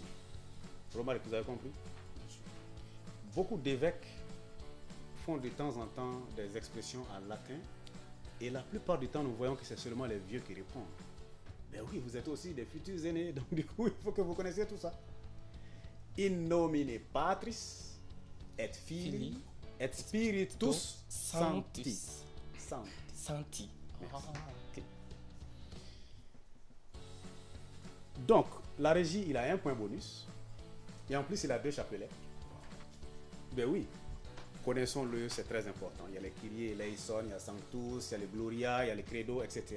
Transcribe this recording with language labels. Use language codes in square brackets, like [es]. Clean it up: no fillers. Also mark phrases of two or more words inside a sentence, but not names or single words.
[fr] Romaric, vous avez compris? Beaucoup d'évêques font de temps en temps des expressions en latin et la plupart du temps nous voyons que c'est seulement les vieux qui répondent. Ben oui, vous êtes aussi des futurs aînés, donc du coup il faut que vous connaissiez tout ça. [la] In nomine Patris et Filii et Spiritus Sancti. Sancti. Santi. [fr] Merci. Ok. Donc, la régie, il a 1 point bonus. Et en plus, il a 2 chapelets. Ben oui, connaissons-le, c'est très important. Il y a les [el] Kyrie, eleison, [fr] il y a Sanctus, il y a les Gloria, il y a les Credo, etc.